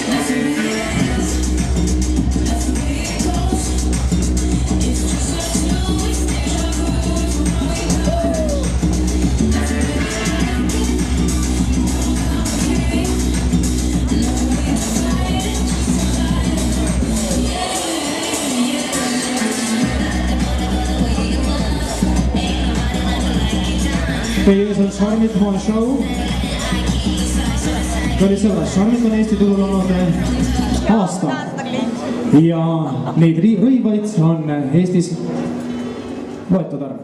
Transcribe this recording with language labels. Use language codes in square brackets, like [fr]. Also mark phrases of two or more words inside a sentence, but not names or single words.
[en] That's the way it is. That's the way it goes. It's just us two. It's deja vu. That's the way it goes. That's the way it is. Okay. No way to fight it. [et] Teie ees on Charmit Hall Show. Kallid sõbrad, Charmit on Eesti turul olnud aasta ja neid rõivaid on Eestis võetud arv.